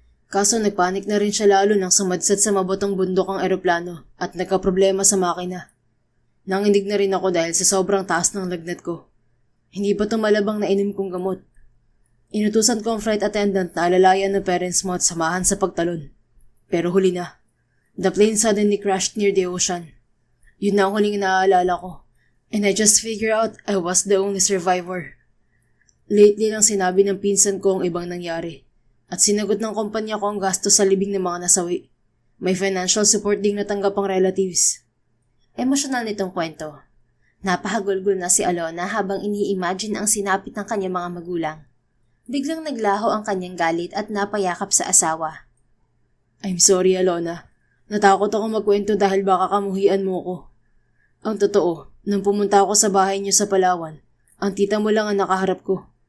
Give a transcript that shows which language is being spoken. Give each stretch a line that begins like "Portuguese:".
Filipino: Kaso nagpanik na rin siya lalo nang sumadsad sa mabotong bundok ang eroplano at nagkaproblema sa makina. Nangindig na rin ako dahil sa sobrang taas ng lagnat ko. Hindi pa tumalabang na inom kong gamot. Inutusan ko ang flight attendant na alalayan ng parents mo at samahan sa pagtalon. Pero huli na.
English: The plane suddenly crashed near the ocean.
Filipino: Yun na ang huling naaalala ko.
English: And I just figured out I was the only survivor.
Filipino: Lately lang sinabi ng pinsan ko ang ibang nangyari. At sinagot ng kumpanya ko ang gasto sa libing ng mga nasawi. May financial support ding natanggap ang relatives. Emosyonal nitong kwento. Napahagulgol na si Alona habang ini-imagine ang sinapit ng kanyang mga magulang. Biglang naglaho ang kanyang galit at napayakap sa asawa.
English: I'm sorry,
Filipino: Alona. Natakot ako magkwento dahil baka kamuhian mo ko. Ang totoo, nung pumunta ako sa bahay niyo sa Palawan, ang tita mo lang ang nakaharap ko.